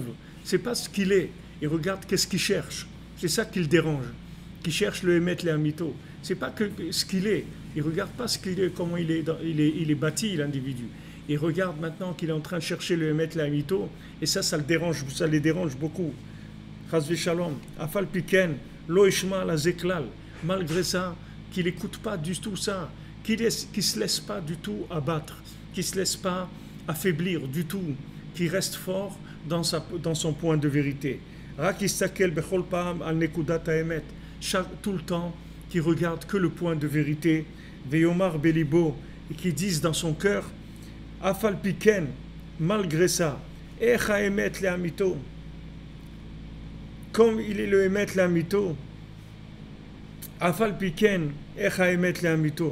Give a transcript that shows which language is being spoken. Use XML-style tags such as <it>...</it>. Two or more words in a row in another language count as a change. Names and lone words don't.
<fr>Ce n'est pas ce qu'il est, ils regardent qu'est-ce qu'il cherche. C'est ça qui le dérange, qui cherche le</fr> <he>אמת לאמיתו.</he> <fr>Ce n'est pas que ce qu'il est, ils ne regardent pas ce qu'il est, comment il est bâti, l'individu. Ils regardent maintenant qu'il est en train de chercher le</fr> <he>אמת לאמיתו,</he> <fr>et ça le dérange, ça les dérange beaucoup.</fr> <he>חס ושלום אף על פי כן לא ישמע לזה כלל.</he> <fr>Malgré ça, qu'il n'écoute pas du tout ça, qu'il ne se laisse pas du tout abattre, qu'il ne se laisse pas affaiblir du tout, qu'il reste fort dans son point de vérité.</fr> <he>רק יסתכל בכל פעם על נקודת האמת,</he> <fr>tout le temps, qu'il regarde que le point de vérité,</fr> <he>ויאמר בליבו,</he> <fr>et qu'il dise dans son cœur,</fr> <he>אף על פי כן,</he> <fr>malgré ça,</fr> <he>איך האמת לאמיתו,</he> <fr>comme il est le</fr> <he>אמת לאמיתו, אף על פי כן איך אמת לאמיתו.</he>